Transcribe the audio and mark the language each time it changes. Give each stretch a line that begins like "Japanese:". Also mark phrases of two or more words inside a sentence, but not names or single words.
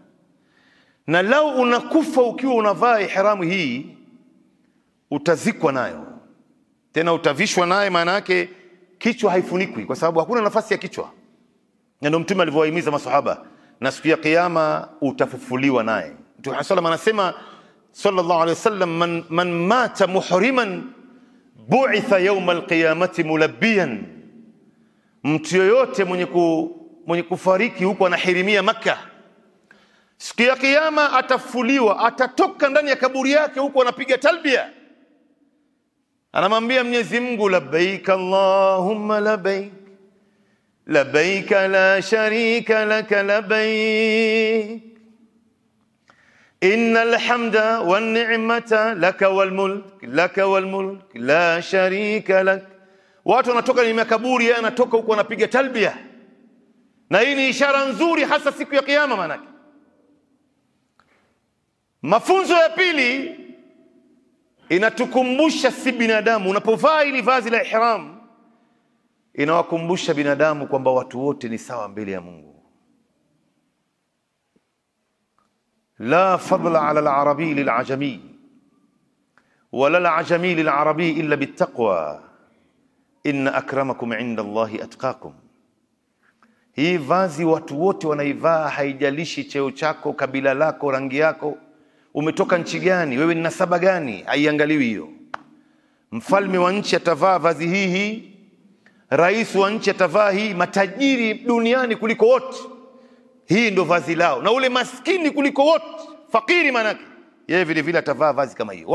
Swahili: Na lau unakufa ukiwa unavaa ihramu hii, utazikwa nayo, tena utavishwa naye. Maana yake kichwa haifunikwi, kwa sababu hakuna nafasi ya kichwa. Na ndio Mtume alivyowahimiza maswahaba, na siku ya kiyama utafufuliwa naye.
Arabic: Mtume سلم anasema صلى الله عليه وسلم من مات محرما بعث يوم القيامة ملبيا,
Swahili: mtu yoyote mwenye kufariki huko anahirimia Makkah, siku ya kiyama atafuliwa, atatoka ndani ya kaburi yake huko anapiga talbia, anamwambia Mwenyezi Mungu,
Arabic: لبيك اللهم لبيك لبيك لا شريك لك لبيك إن الحمد والنعمة لك والملك لا شريك لك.
Swahili: Watu wanatoka kwenye makaburi, yeye anatoka huko anapiga talbia, na hii ni ishara nzuri hasa siku ya kiyama. Maana mafunzo ya pili inatukumbusha si binadamu, unapovaa ili vazi la ihram inawakumbusha binadamu kwamba watu wote ni sawa mbele ya Mungu.
Arabic: لا فضل على العربي للأعجمي ولا الأعجمي للعربي إلا بالتقوى إن أكرمكم عند الله أتقاكم.
Swahili: Hii vazi watu wote wanaivaa, haijalishi cheo chako, kabila lako, rangi yako, umetoka nchi gani, wewe ni nasaba gani, haiangaliwi hiyo. Mfalme wa nchi atavaa vazi hii, rais wa nchi atavaa hii, matajiri duniani kuliko wote hii ndo vazi lao, na ule maskini kuliko wote, fakiri manake, yeye vile vile atavaa vazi kama hiyo.